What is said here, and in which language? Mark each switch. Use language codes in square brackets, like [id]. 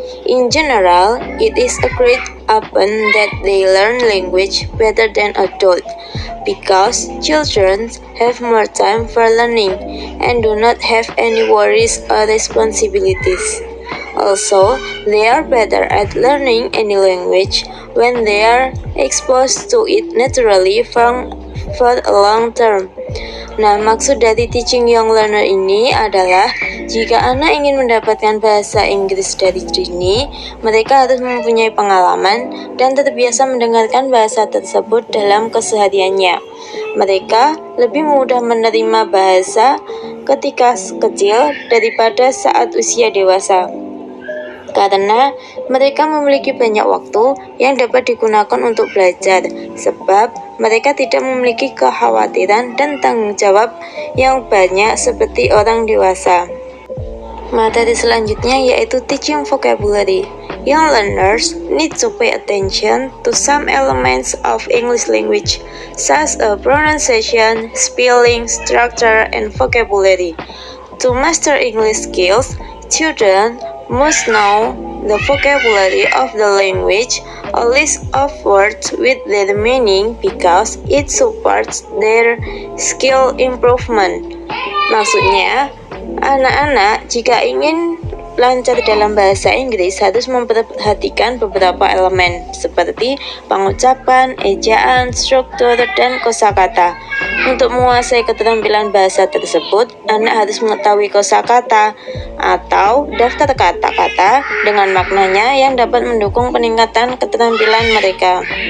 [en] In general, it is agreed upon that they learn language better than adults because children have more time for learning and do not have any worries or responsibilities. Also, they are better at learning any language when they are exposed to it naturally for a long term. [id] Nah, maksud dari [en] teaching young learner [id] ini adalah jika anak ingin mendapatkan bahasa Inggris dari dini, mereka harus mempunyai pengalaman dan terbiasa mendengarkan bahasa tersebut dalam kesehariannya. Mereka lebih mudah menerima bahasa ketika kecil daripada saat usia dewasa, karena mereka memiliki banyak waktu yang dapat digunakan untuk belajar, sebab mereka tidak memiliki kekhawatiran dan tanggung jawab yang banyak seperti orang dewasa. Materi selanjutnya yaitu [en] teaching vocabulary. Young learners need to pay attention to some elements of English language, such as pronunciation, spelling, structure, and vocabulary. To master English skills, children must know the vocabulary of the language, a list of words with their meaning because it supports their skill improvement. [id] Maksudnya, anak-anak jika ingin lancar dalam bahasa Inggris harus memperhatikan beberapa elemen seperti pengucapan, ejaan, struktur, dan kosakata. Untuk menguasai keterampilan bahasa tersebut, anak harus mengetahui kosakata atau daftar kata-kata dengan maknanya yang dapat mendukung peningkatan keterampilan mereka.